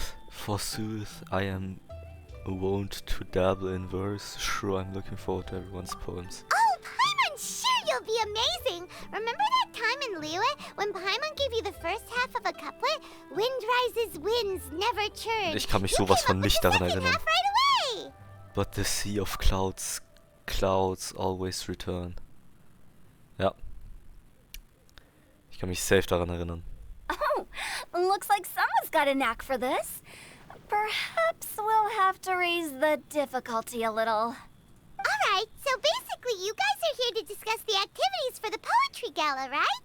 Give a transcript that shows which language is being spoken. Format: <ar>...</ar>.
<en>Forsooth, I am wont to dabble in verse. Sure, I'm looking forward to everyone's poems. Oh, Paimon, sure you'll be amazing. Remember that time in Liyue when Paimon gave you the first half of a couplet? Wind rises, winds never churn.</en> <de>Ich kann mich sowas von nicht daran erinnern.</de> <en>Half right away. But the sea of clouds, clouds always return. Ja.</en> <de>Ich kann mich safe daran erinnern.</de> <en>Oh, looks like someone's got a knack for this. Perhaps we'll have to raise the difficulty a little. Alright, so basically you guys are here to discuss the activities for the poetry gala, right?</en>